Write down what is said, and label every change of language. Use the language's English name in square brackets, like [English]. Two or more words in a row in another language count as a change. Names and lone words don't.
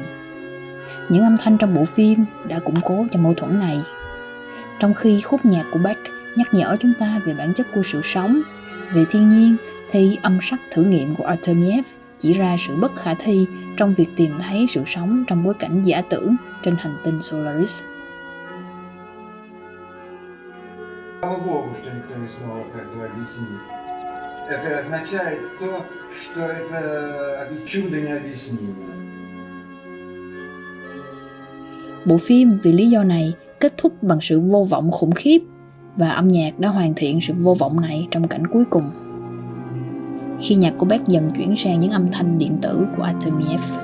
[Vietnamese] Những âm thanh trong bộ phim đã củng cố cho mâu thuẫn này. Trong khi khúc nhạc của Bach nhắc nhở chúng ta về bản chất của sự sống, về thiên nhiên, thì âm sắc thử nghiệm của Artemiev chỉ ra sự bất khả thi trong việc tìm thấy sự sống trong bối cảnh giả tưởng trên hành tinh Solaris. [Russian] Слава Богу, что никто не смог объяснить. Это означает то, что это чудо необъяснимо. [Vietnamese] Bộ phim vì lý do này kết thúc bằng sự vô vọng khủng khiếp, và âm nhạc đã hoàn thiện sự vô vọng này trong cảnh cuối cùng, khi nhạc của Bach dần chuyển sang những âm thanh điện tử của Artemiev.